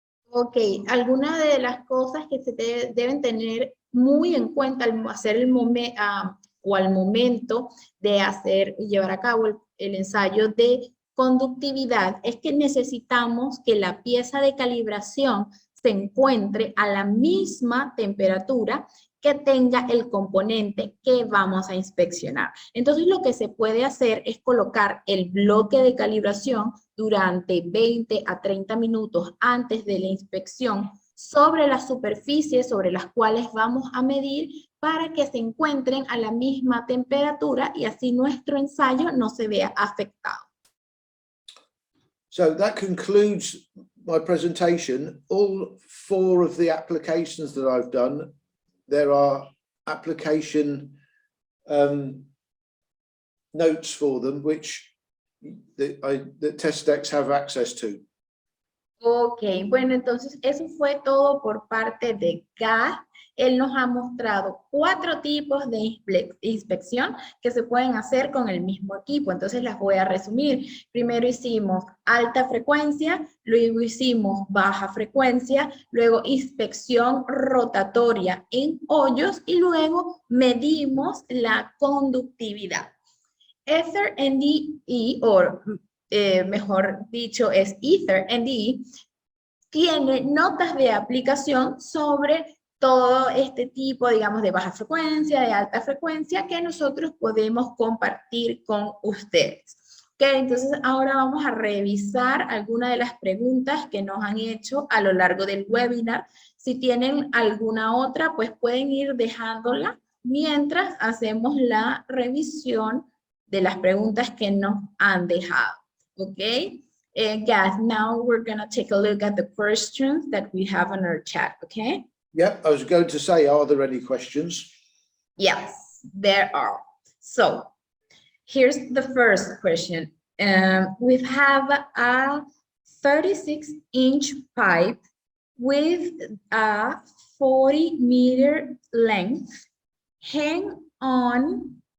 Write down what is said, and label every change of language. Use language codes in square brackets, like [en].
[es] Ok, algunas de las cosas que se deben tener muy en cuenta al hacer o al momento de llevar a cabo el ensayo de conductividad es que necesitamos que la pieza de calibración se encuentre a la misma temperatura que tenga el componente que vamos a inspeccionar. Entonces lo que se puede hacer es colocar el bloque de calibración durante 20 a 30 minutos antes de la inspección sobre las superficies sobre las cuales vamos a medir para que se encuentren a la misma temperatura y así nuestro ensayo no se vea afectado. [en] So that concludes my presentation. All 4 of the applications that I've done, there are application notes for them, which the TestDecks have access to. [es] Ok, bueno, entonces eso fue todo por parte de GAD. Él nos ha mostrado 4 tipos de inspección que se pueden hacer con el mismo equipo. Entonces las voy a resumir. Primero hicimos alta frecuencia, luego hicimos baja frecuencia, luego inspección rotatoria en hoyos y luego medimos la conductividad. Ether NDE, o mejor dicho es Ether NDE, tiene notas de aplicación sobre todo este tipo, digamos, de baja frecuencia, de alta frecuencia, que nosotros podemos compartir con ustedes. Ok, entonces ahora vamos a revisar algunas de las preguntas que nos han hecho a lo largo del webinar. Si tienen alguna otra, pues pueden ir dejándola mientras hacemos la revisión de las preguntas que nos han dejado. Ok. [en] Guys, now we're going to take a look at the questions that we have on our chat, okay? Yep, I was going to say, are there any questions? Yes, there are. So, here's the first question. We have a 36-inch pipe with a 40-meter length hang on